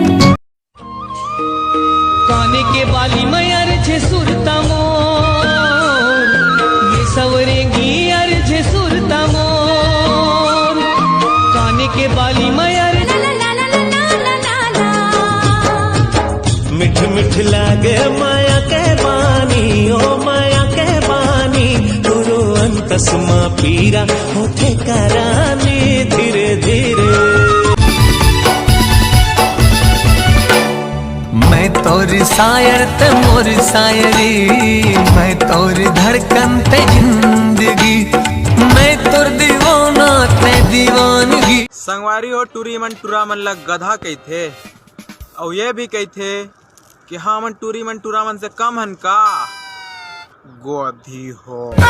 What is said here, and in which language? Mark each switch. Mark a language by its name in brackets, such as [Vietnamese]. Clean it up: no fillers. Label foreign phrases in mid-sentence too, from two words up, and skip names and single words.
[Chhattisgarhi] काने के बाली मैयर छे सुरता मोर ये सवरेंगी यार छे सुरता मोर काने के बाली मैयर मिठ मिठ लागे माया के बानी ओ माया के बानी गुरु अंतसमा पीरा होठे करानी धीरे धीरे। मैं तोर शायर ते मोर शायरी मैं तोर धड़कन ते जिंदगी मैं तोर दीवाना ते दीवानगी। संगवारी हो टूरी मन टूरा मन लग गधा कही थे और ये भी कही थे कि हाँ मन टूरी मन टूरा मन से कम हन का गोधी हो।